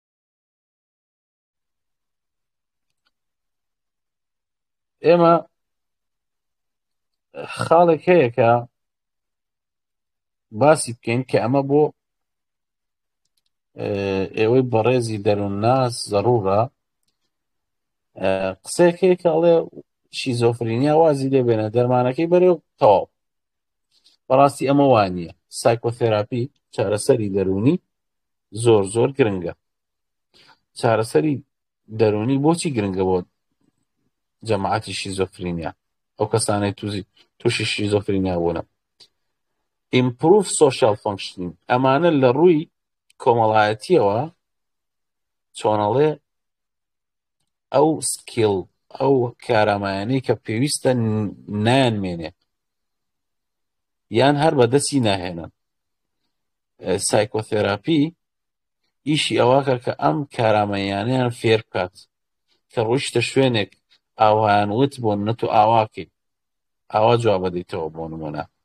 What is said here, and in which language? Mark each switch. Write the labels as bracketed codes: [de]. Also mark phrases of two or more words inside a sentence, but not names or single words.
[ckb] ئێمە خاڵێک هەیە کە باسی بکەین کە ئەمە بۆ ئێوەی بەڕێزی دەروونناس زەڕوورە قسەیەک هەیە کە ئەڵێ شیزۆفرینیا وازی لێبێنە دەرمانەکەی بەرێو تەواو بەڕاستی ئەمە وانییە سایکۆثێراپی چارەسەری دەرونی زۆر زۆر گرنگە. چارەسەری دەرونی بۆچی گرنگە بۆ جەماعەتی شیزۆفرینیا ئەو کەسانەی تووشی شیزۆفرینیا بوونە [en] improve social functioning [ckb] ئەمانە لە ڕووی کۆمەڵایەتیەوە چۆنەڵێ ئەو سکیل ئەو کارامایانەی کە پێویستە نایانمێنێ یان هەر بەدەستی ناهێنن. سایکۆثێراپی ئیشی ئەوەکە کە ئەم کارامەیانیان فێر بکات کە ڕۆیشتە شوێنێک ئاوایان وت بۆن نەت و ئاواکەی ئاوا جواب بەدەیتەوە بۆ نمونە